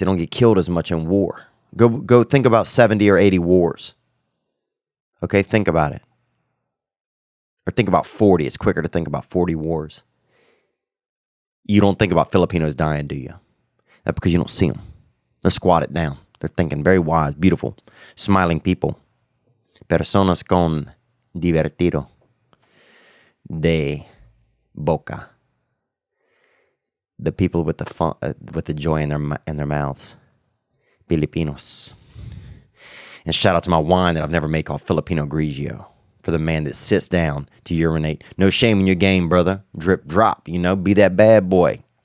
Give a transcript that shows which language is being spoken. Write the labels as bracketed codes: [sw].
[en] They don't get killed as much in war. Go think about 70 or 80 wars. Okay, think about it. Or think about 40. It's quicker to think about 40 wars. You don't think about Filipinos dying, do you? That's because you don't see them. They're squatted down. They're thinking, very wise, beautiful, smiling people. [es] Personas con divertido de boca. [en] The people with the fun, with the joy in their mouths. Filipinos. And shout out to my wine that I've never made called Filipino Grigio. For the man that sits down to urinate. No shame in your game, brother. Drip, drop, be that bad boy.